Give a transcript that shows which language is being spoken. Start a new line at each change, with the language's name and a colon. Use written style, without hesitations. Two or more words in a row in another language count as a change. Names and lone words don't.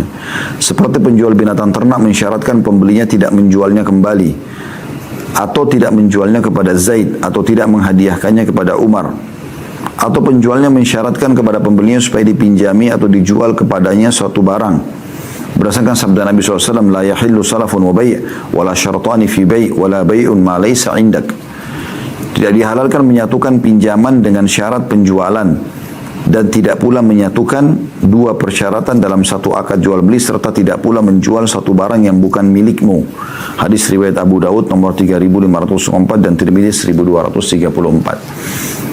Indonesian: Seperti penjual binatang ternak mensyaratkan pembelinya tidak menjualnya kembali, atau tidak menjualnya kepada Zaid, atau tidak menghadiahkannya kepada Umar, atau penjualnya mensyaratkan kepada pembelinya supaya dipinjami atau dijual kepadanya suatu barang. Berdasarkan sabda Nabi SAW,
Arabic: لا يحل سلف وبيع ولا شرطان في بيع ولا بيع ما ليس عندك.
Indonesian: Tidak dihalalkan menyatukan pinjaman dengan syarat penjualan dan tidak pula menyatukan dua persyaratan dalam satu akad jual beli serta tidak pula menjual satu barang yang bukan milikmu. Hadis riwayat Abu Daud nomor 3504 dan Tirmidzi 1234.